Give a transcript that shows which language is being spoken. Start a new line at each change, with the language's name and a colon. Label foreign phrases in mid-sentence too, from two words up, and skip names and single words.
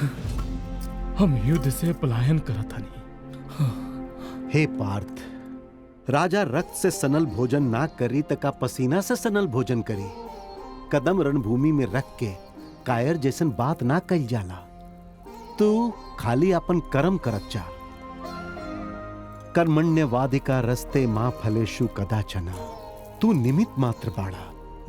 Bhojpuri: हम युद्ध से पलायन करत हनी। हे पार्थ, राजा रक्त से सनल भोजन ना करी तका पसीना से सनल भोजन करी। कदम रणभूमि में रख के कायर जैसन बात ना कल जाला। तू खाली अपन कर्म करत जा।
Sanskrit: कर्मण्यवादिका रस्ते मां फलेषु कदाचन।
Bhojpuri: तू निमित्त मात्र बाड़ा।